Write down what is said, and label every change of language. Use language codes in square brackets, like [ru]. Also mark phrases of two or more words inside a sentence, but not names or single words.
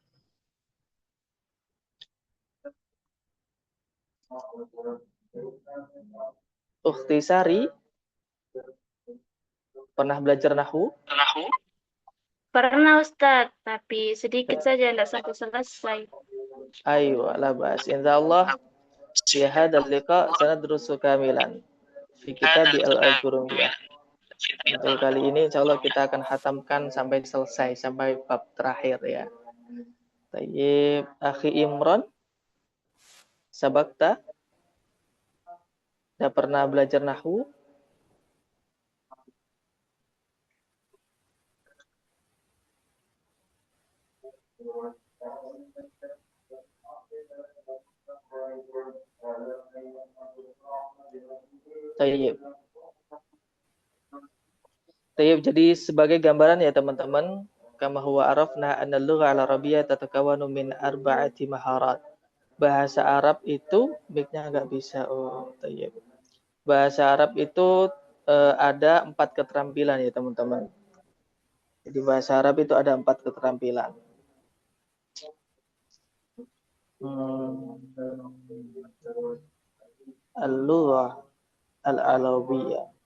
[id] Ukhti Sari, pernah belajar nahwu? Pernah Ustaz, tapi sedikit saja, tidak sampai selesai. Ayo, [ar] لا بأس. إن شاء الله في هذا اللقاء سندرس كاملا في كتاب الآجرومية. [id] Untuk kali ini insyaallah kita akan khatamkan sampai selesai, sampai bab terakhir ya. [ar] طيب، أخي عمران، سبقت? [id] Sudah pernah belajar nahwu? Tayyib. Jadi sebagai gambaran ya teman-teman, [ar] كما هو عرفنا أن اللغة العربية تتكون من أربعة مهارات. [id] Bahasa Arab itu mic-nya enggak bisa. Tayyib. Bahasa Arab itu ada 4 keterampilan ya teman-teman. Jadi bahasa Arab itu ada 4 keterampilan. [ar] اللغة العربية.